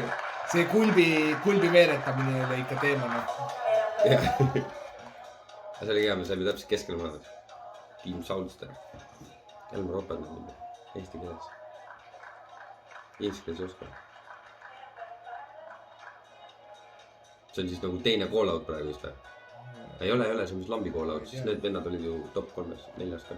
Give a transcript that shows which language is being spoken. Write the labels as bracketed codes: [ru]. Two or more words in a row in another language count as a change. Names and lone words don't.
[et] See kulbi veeretamine oli ikka teemana. See oli hea, me saime täpselt keskel mõelda. Team Soulster. Elmar Oppermann nimi. Eesti keeles. Eesti keeles ei oska. See on siis nagu teine call-out praegu vist või? Ei ole, see on mis lambi call-out, siis need vennad olid ju top 3-s, 4-s ka.